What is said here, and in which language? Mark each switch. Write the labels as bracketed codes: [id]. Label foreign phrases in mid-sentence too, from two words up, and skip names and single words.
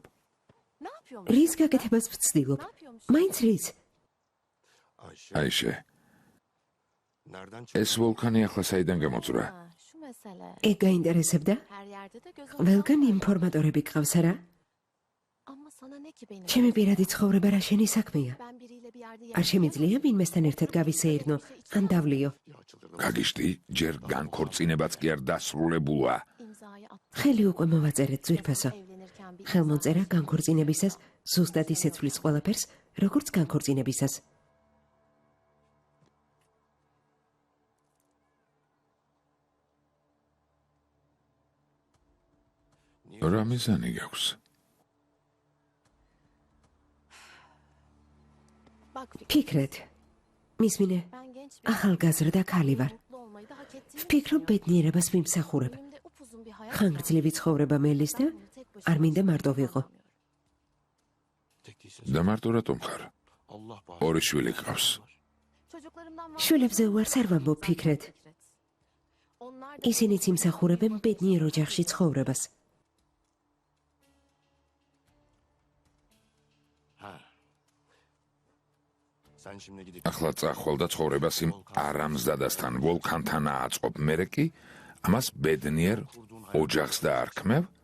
[tr] Ne yapıyormuş? [ka] რის გაკეთებას ვცდილობ? მაინც რის? აიშე, ეს ვულკანი ახლა საიდან გამოწვრა? [tr] Ha, şu mesele. [ka] ეგ გაინტერესებდა? [tr] Her yerde de göz [ka] ყველგან ინფორმატორები გყავს არა? [tr] Ama sana ne ki benim? [ka] ჩემი პირადი ცხოვრება რა შენი საქმეა? [tr] Ben biriyle bir yerde [ka] არ შემიძლია ვინმესთან ერთად გავისეირნო, ან დავლიო? გაგიშტი, ჯერ განქორწინებაც კი არ დასრულებულა. [tr] imzayı attım. [ka] ხელი უკვე მოვაწერეთ ძვირფასო. [tr] Evlenirken bir [ka] ხელმოწერა განქორწინებისას ზუსტად ისე ცვლის ყველაფერს, როგორც განქორწინებისას. რა მიზანი გაქვს? [tr] Bak Fikri, [ka] ფიქრეთ. მისმინე, [tr] ben genç bir [ka] ახალგაზრდა ქალი ვარ. [tr] mutlu olmayı da hak ettiğimi [ka] ვფიქრობ ბედნიერებას ვიმსახურებ. [tr] Önümde upuzun bir hayat var. [ka] ხანგრძლივი ცხოვრება მელის და [tr] Ben bunu tek başıma [ka] არ მინდა მარტო ვიყო. და მარტო რატომ ხარ? ორი შვილი გყავს. [tr] Çocuklarımdan [ka] შვილებზე უარს არ ვამბობ ფიქრეთ. [tr] Onlar da [ka] ისინიც იმსახურებენ ბედნიერ ოჯახში ცხოვრებას. ახლა წახვალ და ცხოვრებას იმ არამზდადასთან ვულკანთან აწყობ. მერე კი ამას ბედნიერ ოჯახს დაარქმევ.